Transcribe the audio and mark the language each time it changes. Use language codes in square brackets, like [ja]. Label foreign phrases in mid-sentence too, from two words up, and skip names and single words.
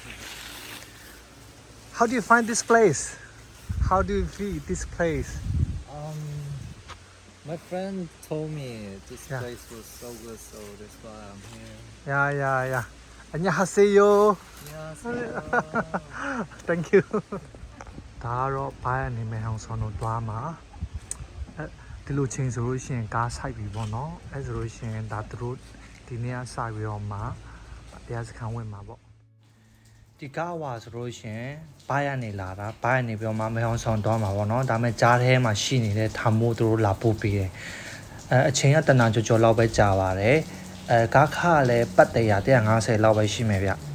[en] How do you find this place? How do you feel this place? My friend told me this Yeah. place was so good, so that's why I'm here. Yeah. 안녕하세요. Yeah. Thank you. [my] ဒါကတော့ဘာအနေမဲ့အောင်ဆောင်းတော့သွားမှာဒီလိုချင်းဆိုလို့ရှိရင်ကားဆိုင်ပြီပေါ့နော်အဲဆိုလို့ရှိရင်ဒါသူတို့ဒီနေ့ကစပြီးတော့မှတရားစခန်းဝင်မှာပေါ့ဒီကားဝါဆိုလို့ရှိရင်ဘာရနေလာတာဘာရနေပြီးတော့မှမဲအောင်ဆောင်သွားမှာပေါ့နော်ဒါပေမဲ့ကြားထဲမှာရှိနေတဲ့ထာမိုးသူတို့လာပို့ပေးတယ်အချိန်ကတနာကြော်လောက်ပဲကြာပါတယ်ကားခါလည်းပတ်တရာ150လောက်ပဲရှိမယ်ဗျ